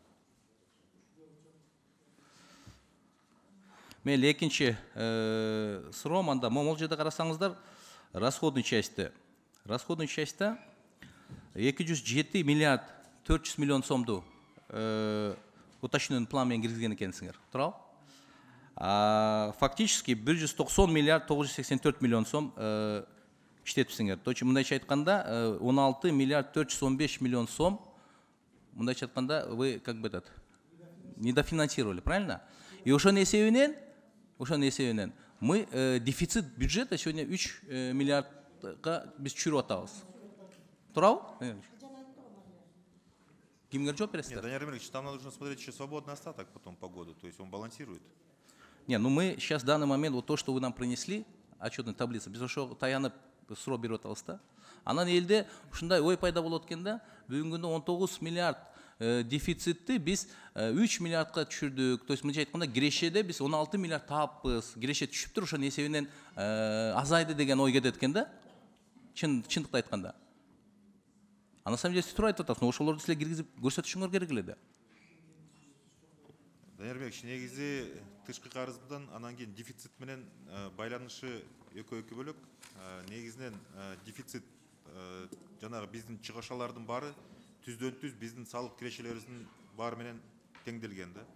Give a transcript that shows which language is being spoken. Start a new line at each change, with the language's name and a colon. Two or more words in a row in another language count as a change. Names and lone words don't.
Kyrgyz: Мен экинчи суроом, анда могул жерде карасаңыздар, расходный частьта 207 миллиард 400 миллион сомду
Russian: уточненный план
Kyrgyz: менен киргизген экенсиңер. Туурабы? Фактически 190 миллиард 984 миллион сом иштетипсиңер.
Russian: Точно
Kyrgyz: мындайча айтканда 16 миллиард 415 миллион сом, мындайча айтканда
Russian: вы как бы этот недофинансировали, правильно?
Kyrgyz: И ошонун эсебинен
Russian: мы дефицит бюджета сегодня
Kyrgyz: 3 миллиардга биз түшүрүп атабыз. Туурабы? Кимге жооп бересиздер?
Russian: Нет, Данияр Эмирович, там нужно смотреть еще свободный остаток потом по году, то есть он балансирует. Не, ну мы сейчас в данный момент, вот то, что вы нам принесли, отчетная таблица,
Kyrgyz: без ошо таянып суроо берип атабыз да. Анан элде ушундай ой пайда болот экен да, бүгүнкү күндө 19 миллиард дефицитти биз 3 миллиардка түшүрдүк.
Russian: То есть
Kyrgyz: мынча айтканда кирешеде биз 16 миллиард тааппыз. Киреше түшүптүр, ошонун эсебинен азайды деген ой кетет экен да. Чындыкты айтканда.
Russian: А на самом деле
Kyrgyz: туура айтып атасың, ошолорду силер киргизип көрсөтүшүңөр керек эле да. Даниярбек, негизи тышкы карыздан анан кийин дефицит менен байланышы экөө бөлөк. Негизинен дефицит жанагы биздин чыгышалардын баары түздөн түз биздин салык кирешелерибиздин баары менен теңделген да.